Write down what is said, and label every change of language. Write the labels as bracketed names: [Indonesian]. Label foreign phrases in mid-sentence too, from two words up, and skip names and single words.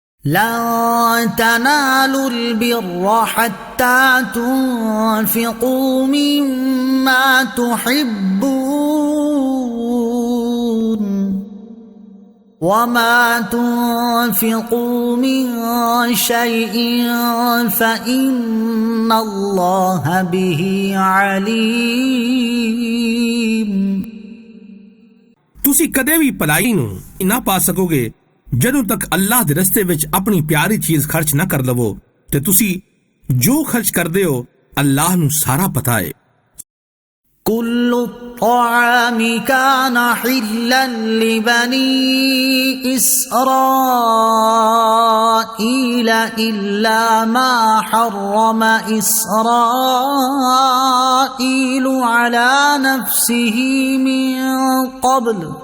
[Arabic] لن تنالوا البر حتى تنفقوا مما تحبون وما تنفقوا من شيء فإن الله به عليم। [Punjabi] ਤੁਸੀਂ ਕਦੇ ਵੀ ਭਲਾਈ ਨੂੰ ਨਾ ਪਾ ਸਕੋਗੇ ਜਦੋਂ ਤੱਕ ਅੱਲਾਹ ਦੇ ਰਸਤੇ ਵਿੱਚ ਆਪਣੀ ਪਿਆਰੀ ਚੀਜ਼ ਖਰਚ ਨਾ ਕਰ ਲਵੋ ਤੇ ਤੁਸੀਂ ਜੋ ਖਰਚ ਕਰਦੇ ਹੋ ਅੱਲਾਹ ਨੂੰ ਸਾਰਾ ਪਤਾ ਹੈ। [Arabic] كل الطعام كان حلا لبني إسرائيل إلا ما حرم إسرائيل على نفسه من قبل